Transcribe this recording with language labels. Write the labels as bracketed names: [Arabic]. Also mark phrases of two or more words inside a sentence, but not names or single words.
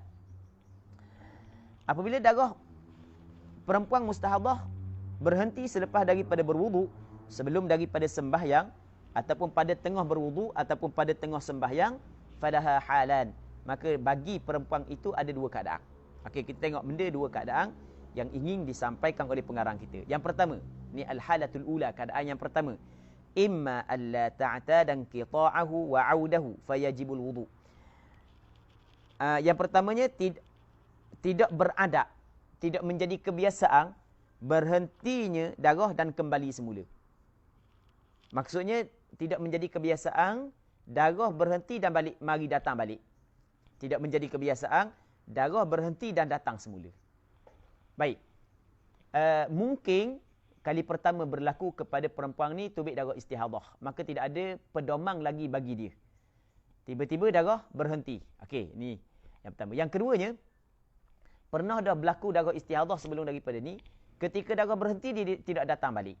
[Malay] Apabila darah perempuan mustahadah berhenti selepas daripada berwudu, sebelum daripada sembahyang, ataupun pada tengah berwudu, ataupun pada tengah sembahyang, [Arabic] فلها حالان. [Malay] Maka bagi perempuan itu ada dua keadaan. Okey, kita tengok benda dua keadaan yang ingin disampaikan oleh pengarang kita. Yang pertama, ni [Arabic] الحالة الأولى, [Malay] keadaan yang pertama. [Arabic] إما ألا تعتاد انقطاعه وعوده فيجب الوضوء. [Malay] Yang pertamanya tidak beradab, tidak menjadi kebiasaan berhentinya darah dan kembali semula. Maksudnya tidak menjadi kebiasaan darah berhenti dan balik, mari datang balik. Tidak menjadi kebiasaan darah berhenti dan datang semula. Baik. Mungkin kali pertama berlaku kepada perempuan ni tubik darah istihadah, maka tidak ada pedoman lagi bagi dia. Tiba-tiba darah berhenti. Okey, ni yang pertama. Yang keduanya, pernah dah berlaku darah istihadah sebelum daripada ni, ketika darah berhenti dia tidak datang balik.